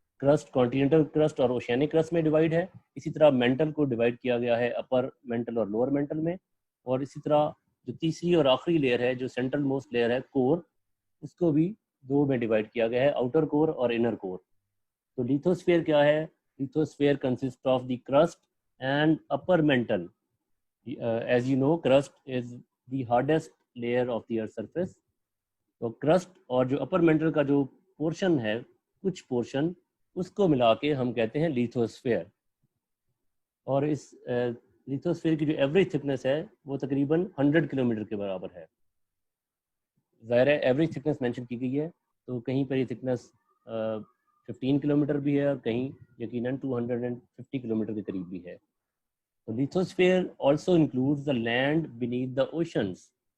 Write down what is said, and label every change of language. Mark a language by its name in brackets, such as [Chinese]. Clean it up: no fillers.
[Urdu] Crust continental crust اور oceanic crust میں divide ہے. اسی طرح مینٹل کو ڈیوائڈ کیا گیا ہے اپر مینٹل اور لوور مینٹل میں. اور اسی طرح جو تیسری اور آخری لیئر ہے، جو سینٹرل موسٹ لیئر ہے، کور، اس کو بھی 2 میں ڈیوائڈ کیا گیا ہے، آؤٹر کور اور انر کور. تو لیتھوسفیئر کیا ہے؟ [English] Lithosphere consist of the crust and upper mantle. As you know, crust is the hardest layer of the earth surface. [Urdu] تو کرسٹ اور جو اپر مینٹل کا جو پورشن ہے، کچھ پورشن، اس کو ملا کے ہم کہتے ہیں لیتھوسفیئر. اور اس لیتھوسفیئر کی جو ایوریج تھکنس ہے وہ تقریباً 100 کلومیٹر کے برابر ہے. ظاہر ہے ایوریج تھکنس مینشن کی گئی ہے، تو کہیں پر یہ تھکنس 15 کلومیٹر بھی ہے اور کہیں یقیناً 250 کلومیٹر کے قریب بھی ہے. [English] تو lithosphere also includes the land beneath the oceans.